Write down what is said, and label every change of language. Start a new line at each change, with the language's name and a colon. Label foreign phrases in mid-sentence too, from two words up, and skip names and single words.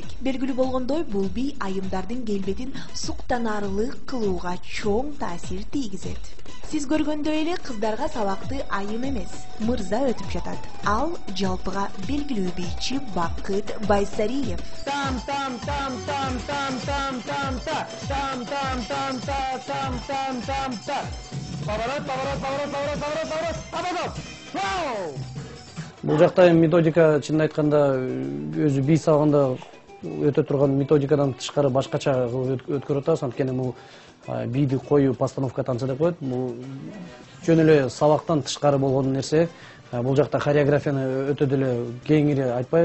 Kyrgyz: Белгилүү болгондой, бул бий айымдардын келбетин суктанарлык кылууга чоң таасир тийгизет. Сиз көргөндөй эле кыздарга сабакты айым эмес, мырза өтүп жатат. Ал жалпыга белгилүү бийчи Бакыт Байсариев. Там там там там там там там там там там там там там там.
Russian: Поворот, поворот, поворот, поворот, поворот, поворот. Вау!
Kyrgyz: Бул жакта методика чынын айтканда өзү бий сабагында өтө турган методикадан тышкары башкача кылып өткөрүп атабыз. Анткени бул бийди коюу
Russian: постановка танца
Kyrgyz: деп коет. Бул жөн эле сабактан тышкары болгон нерсе. Бул жакта хореографияны өтө деле кеңири айтпайбыз.